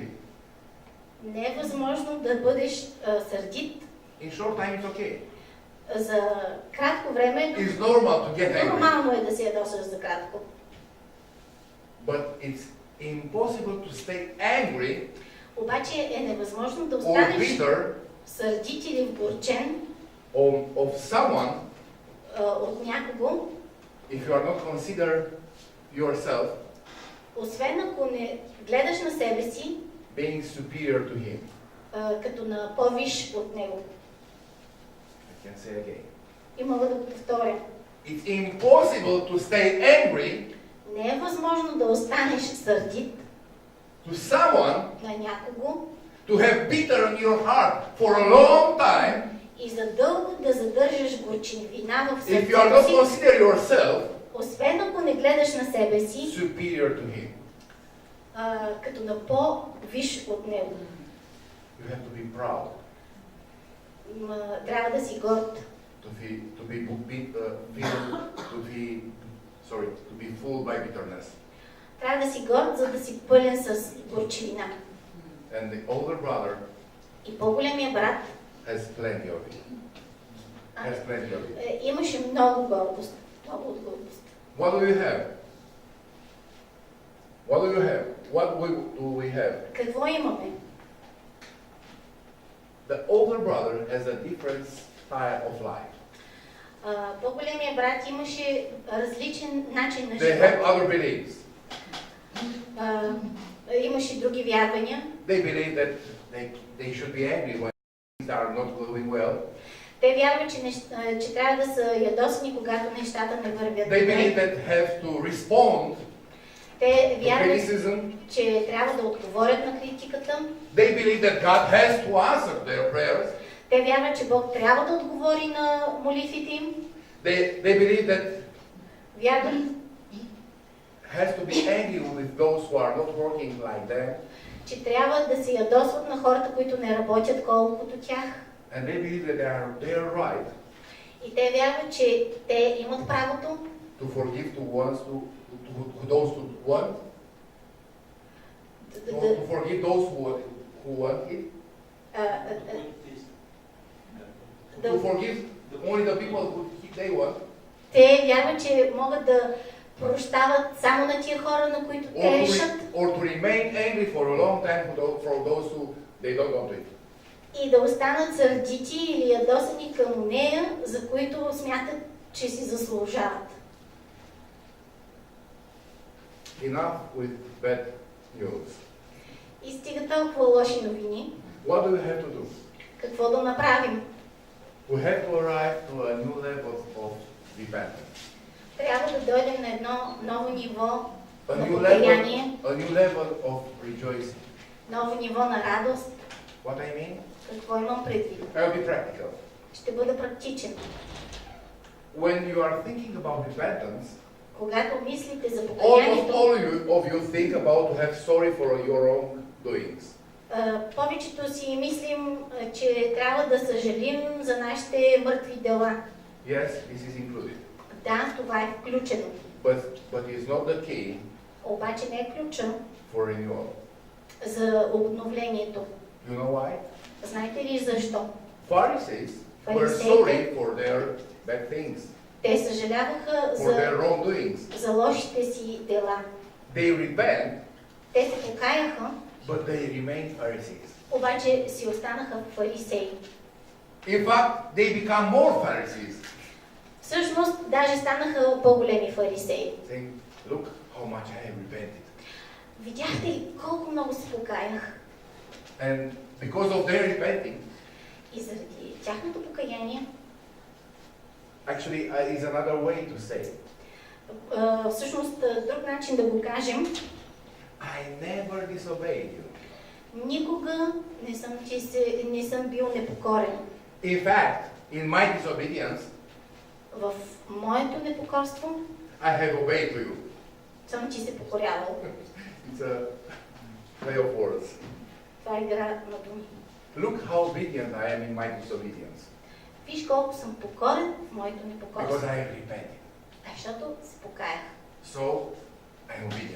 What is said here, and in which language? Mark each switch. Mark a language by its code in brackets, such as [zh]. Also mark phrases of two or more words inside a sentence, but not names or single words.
[bg] Не е възможно да бъдеш сърдит. [en] In short time it's okay. [bg] За кратко време [en] It's normal to get angry. [bg] нормално е да се ядосаш за кратко. [en] But it's impossible to stay angry [bg] Обаче е невъзможно да [en] or [bg] останеш [en] bitter [bg] сърдит или вгорчен [en] of someone [bg] от някого, [en] if you are not consider yourself [bg] освен ако не гледаш на себе си [en] being superior to him. [bg] като на по-висш от него. [en] I can say again. [bg] И мога да го повторя. [en] It's impossible to stay angry [bg] Не е възможно да останеш сърдит [en] to someone, [bg] на някого [en] to have bitter in your heart for a long time [bg] и за дълго да задържаш горчивина в [en] if you are not [bg] сърцето си, [en] consider yourself [bg] освен ако не гледаш на себе си [en] superior to him. [bg] като на по-висш от него. [en] You have to be proud [bg] Трябва да си горд. [en] To be full by bitterness. [bg] Трябва да си горд, за да си пълен с горчивина. [en] And the older brother [bg] И по-големия брат [en] has plenty of it. [bg] Имаше много гордост. Много от гордост. [en] What do you have? What do you have? What do we have? [bg] Какво имаме? [en] The older brother has a different style of life. [bg] По-големия брат имаше различен начин на [en] They have [bg] живот. [en] other beliefs. [bg] Имаше други вярвания. [en] They believe that they should be angry when things are not going well. [bg] Те вярват, че трябва да са ядосани, когато нещата не вървят [en] They believe [bg] добре. [en] that have to respond [bg] Те [en] to [bg] вярват, [en] criticism. [bg] че трябва да отговорят на критиката. [en] They believe that God has to answer their prayers. [bg] Те вярват, че Бог трябва да отговори на молитвите им. [en] They believe that [bg] Вярват, [en] has to be angry with those who are not working like them. [bg] че трябва да се ядосват на хората, които не работят колкото тях. [en] And they believe that they are right [bg] И те вярват, че те имат правото [en] to forgive to those who want, to forgive those who want it, to forgive only the people who they want, [bg] Те вярват, че могат да прощават само на тия хора, на които те решат. [en] or to remain angry for a long time for those who they don't want it. [bg] И да останат сърдити или ядосани към нея, за които смятат, че си заслужават. [en] Enough with bad news. [bg] И стига толкова лоши новини. [en] What do we have to do? [bg] Какво да направим? [en] We have to arrive to a new level of repentance. [bg] Трябва да дойдем на едно ново ниво [en] A [bg] на [en] new [bg] покаяние, [en] level of rejoicing. [bg] ново ниво на радост. [en] What I mean? [bg] Какво имам предвид? [en] I'll be practical. [bg] Ще бъда практичен. [en] When you are thinking about repentance, [bg] Когато мислите за [en] almost [bg] покаянието, [en] all of you think about to have sorry for your own doings. [bg] повечето си мислим, че трябва да съжалим за нашите мъртви дела. [en] Yes, this is included. [bg] Да, това е включено. [en] But it's not the key [bg] Обаче не е ключа [en] for renewal. [bg] за обновлението. [en] You know why? [bg] Знаете ли защо? [en] Pharisees were [bg] Фарисеите, [en] sorry for their bad things, [bg] те съжаляваха [en] for their [bg] за, [en] wrongdoings. [bg] за лошите си дела. [en] They repent, [bg] Те се покаяха, [en] but they remain Pharisees. [bg] обаче си останаха фарисеи. [en] In fact, they become more Pharisees, [bg] Всъщност, даже станаха по-големи фарисеи. [en] saying, look how much I have repented. [bg] Видяхте ли колко много се покаях? [en] And because of their repenting, [bg] И заради тяхното покаяние, [en] actually is another way to say it. [bg] Всъщност, друг начин да го кажем, [en] I never disobeyed you. [bg] никога не съм бил непокорен. [en] In fact, in my disobedience, [bg] В моето непокорство [en] I have obeyed to you. [bg] съм ти се покорявал. [en] It's a play of words. [bg] Това е игра на думи. [en] Look how obedient I am in my disobedience. [bg] Виж колко съм покорен в моето [en] Because [bg] непокорство. [en] I have repented. [bg] Защото се покаях. [en] So, I am obedient.